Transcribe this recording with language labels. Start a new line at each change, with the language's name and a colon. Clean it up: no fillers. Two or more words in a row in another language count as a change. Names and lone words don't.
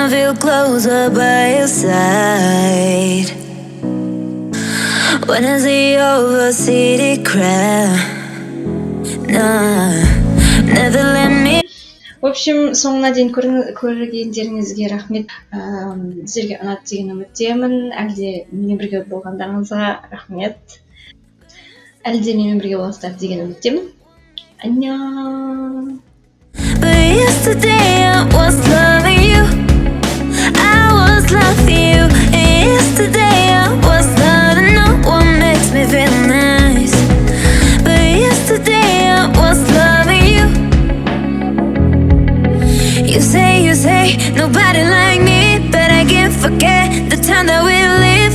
English: feel closer by your side. When I see your city crowd, nah, never let me.
Russian: В общем,
Kazakh: соңына дейін көргендеріңізге рахмет. Сіздерге ұнады деген үміттемін. Әлде менімен бірге болғандарыңызға рахмет. Әлде менімен бірге боласыздар деген үміттемін.
Korean: Аньян.
English: But yesterday I was loving you. I was loving you. And yesterday I was loving no one makes me feel nice. But yesterday I was loving you. You say nobody like me, but I can't forget the time that we lived.